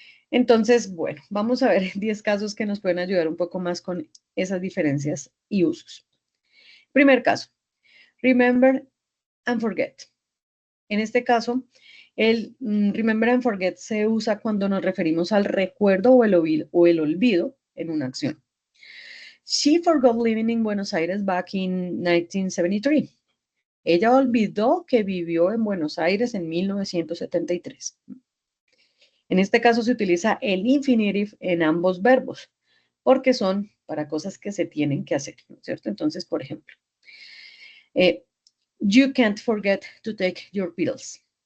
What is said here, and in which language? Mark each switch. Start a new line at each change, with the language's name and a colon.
Spanish: Entonces, bueno, vamos a ver 10 casos que nos pueden ayudar un poco más con esas diferencias y usos. Primer caso, remember and forget. En este caso, el remember and forget se usa cuando nos referimos al recuerdo o el olvido en una acción.
English: She forgot living in Buenos Aires back in 1973.
Spanish: Ella olvidó que vivió en Buenos Aires en 1973. En este caso se utiliza el infinitive en ambos verbos, porque son para cosas que se tienen que hacer, ¿no es cierto? Entonces, por ejemplo,
English: you can't forget to take your pills.